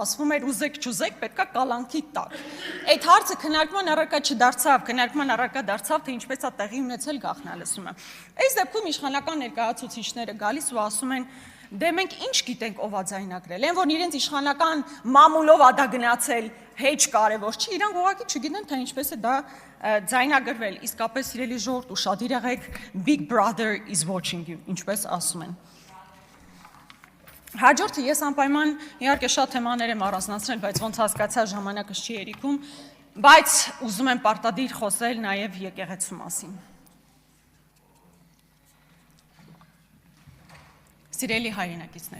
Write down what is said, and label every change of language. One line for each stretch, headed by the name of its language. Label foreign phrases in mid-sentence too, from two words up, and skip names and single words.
Armenian: ասվում էր ուզեք չուզեք, պետքա կալանքի տակ։ Այդ հարցը քննարկման առարկա չդարձավ, քննարկման առարկա դարձավ, թե ինչպես է տեղի ունեցել գաղտնալսումը։ Այս դեպքում իշխանական ներկայացուցիչները գալիս ու ասում են, դե մենք ինչ գիտենք ով է ձայնագրել, այն որ իրենց իշխանական մամուլով է դա գնացել, հեչ կարևոր չի, իրանք ուղղակի չգիտեն, թե ինչպես է դա ձայնագրվել, իսկապես սիրելի ժողովուրդ, ուշադիր եղեք,
English: Big Brother is watching you,
Armenian: ինչպես ասում են։ Հաջորդը ես անպայման իհարկե շատ թեմաներ եմ առանձնացրել, բայց ոնց հասկացա ժամանակս չի երիքում, բայց ուզում եմ պարտադիր խոսել նաև եկեղեցու մասին։ Սիրելի հայրենակիցներ,